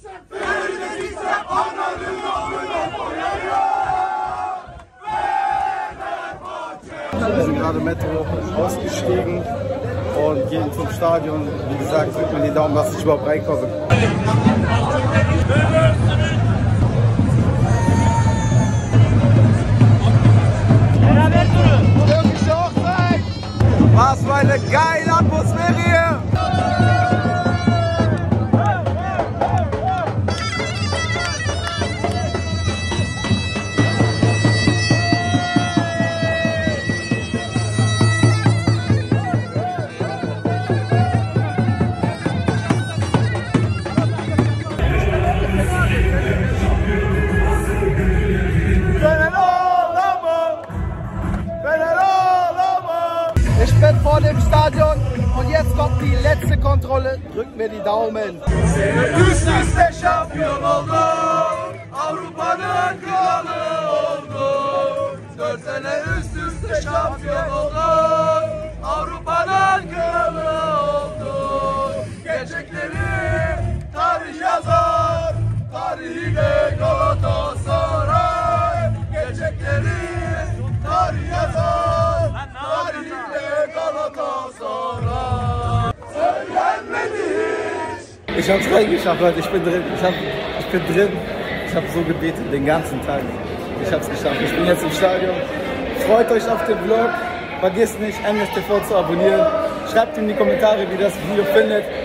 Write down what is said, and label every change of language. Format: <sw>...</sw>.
<tr>Fener'i de siksem ananın amına koyarım!</tr> <de>Wir sind gerade Metro ausgestiegen und gehen zum Stadion. Wie gesagt, drückt mir die Daumen, dass ich überhaupt reinkomme. Was für eine geile Atmosphäre hier! Stadion und jetzt kommt die letzte Kontrolle. Drückt mir die Daumen.</de> <tr>Üst üste şampiyon oldu, Avrupa'nın kralı oldu. 4 sene üst üste şampiyon oldu, Avrupa'nın kralı oldu. Gerçekleri tarih yazar, tarihiyle Galatasaray. Gerçekleri tarih yazar, tarihiyle Galatasaray. Söylenmedi hiç.</tr> <de>Ich hab's reingeschafft, Leute. Ich bin drin. Ich bin drin. Ich habe so gebetet den ganzen Tag. Ich hab's geschafft. Ich bin jetzt im Stadion. Freut euch auf den Vlog. Vergesst nicht, MSTV zu abonnieren. Schreibt in die Kommentare, wie ihr das Video findet.</de>